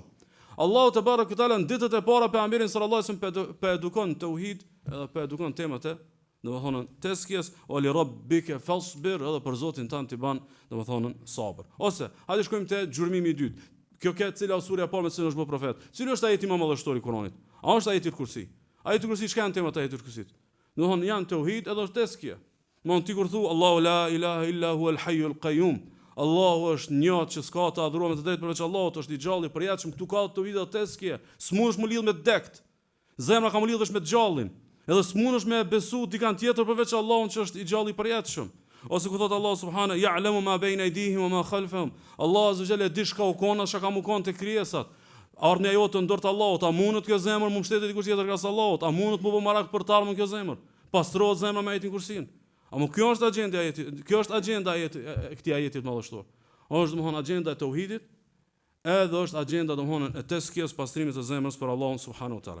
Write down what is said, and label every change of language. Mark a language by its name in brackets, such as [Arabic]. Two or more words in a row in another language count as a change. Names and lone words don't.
[Albanian] Allahu [Arabic] تبارك وتعالى [Albanian] në ditët e para pejgamberin [Arabic] صلى الله عليه وسلم [Albanian] pe edukon tauhid, edhe pe edukon temat e, domethënë teskjes, [Arabic] ولربك فاصبر, [Albanian] edhe për Zotin tan ti ban, domethënë sabër. Ose hajde shkojmë te gjurmimi i dytë. Kjo ka cila surja e parë me cilën është bërë profet. Cili është ajeti më madhështor i Kuranit? A është ajeti kursi? Ajeti kursi çka janë temat e ajetit kursit? Domthonë janë tauhid edhe është teskje. Domthonë ti kur thu Allahu [Arabic] لا إله إلا هو الحي القيوم. [Albanian] Allahu është një që s'ka të adhurohet me të drejtë përveç Allahut, është i gjallë i përjetshëm, këtu ka tauhid dhe teskje. S'mundesh më lidh me dekt. Zemra ka më lidhesh me gjallin. Edhe s'mundesh me besu dikant tjetër përveç Allahut që është i gjallë i përjetshëm. Ose ku thot Allah subhanahu [Arabic] يعلم ما بين أيديهم وما خلفهم. [Albanian] Allah [Arabic] عز وجل [Albanian] di shka u kona, shka ka mu kon te krijesat. Ardhmja jote ndër të Allahut, a mundet kjo zemër më mbështetet dikush tjetër krahas Allahut? A mundet më bë marak për të ardhmën kjo zemër? Pastrohet zemra me ajetin kursin. A më kjo është agjenda e ajetit, kjo është agjenda e këtij ajeti të madhështor. Është domthon agjenda e tauhidit, edhe është agjenda domthon e teskjes, pastrimit të zemrës për Allahun [Arabic] سبحانه وتعالى.